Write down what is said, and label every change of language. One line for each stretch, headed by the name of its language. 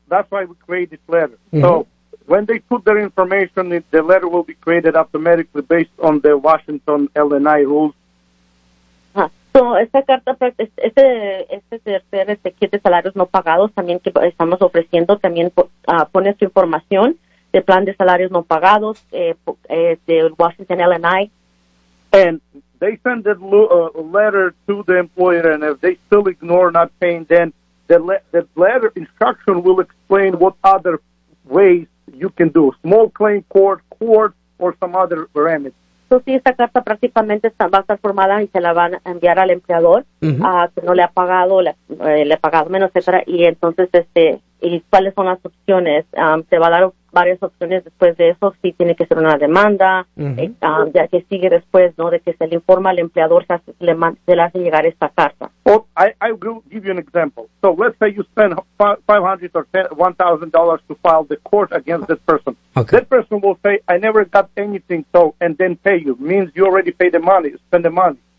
English: That's why we created this letter. Mm-hmm. So when they put their information, the letter will be created automatically based on the Washington LNI rules.
Spanish: So, esta carta, este tercer este kit de salarios no pagados también que estamos ofreciendo, también pone su información de plan de salarios no pagados de Washington LNI.
English: And they send a letter to the employer, and if they still ignore not paying, then the letter instruction will explain what other ways you can do, small claim court, or some other remedy.
Spanish: Entonces, sí, esta carta prácticamente va a estar formada y se la van a enviar al empleador que no le ha pagado, le ha pagado menos, etcétera. Y entonces, ¿y cuáles son las opciones? Se va a dar varias opciones después de eso, si tiene que ser una demanda, ya que sigue después, ¿no? De que se le informa al empleador, se le hace llegar esta carta.
English: I will give you an example. So, let's say you spend $500 or $1,000 to file the court against this person. Okay. That person will say, I never got anything, so, and then pay you. Means you already paid the money, spend the money.